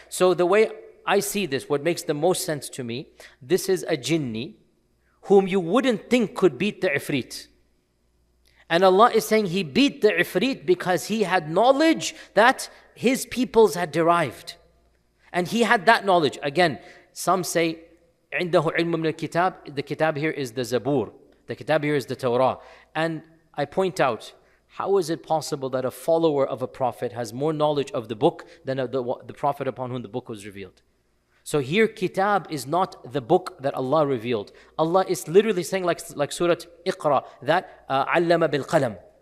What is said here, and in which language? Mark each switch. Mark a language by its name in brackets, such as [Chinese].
[English] So the way I see this, what makes the most sense to me, this is a jinni whom you wouldn't think could beat the ifrit. And Allah is saying he beat the ifrit because he had knowledge that his peoples had derived. And he had that knowledge. Again, some say, [Arabic] عِنْدَهُ عِلْمٌ مِنَ الْكِتَابِ. [English] The kitab here is the Zabur. The kitab here is the Torah. And I point out, how is it possible that a follower of a prophet has more knowledge of the book than the prophet upon whom the book was revealed? So here, kitab is not the book that Allah revealed. Allah is literally saying, like Surah Iqra, that [Arabic] allama bil qalam.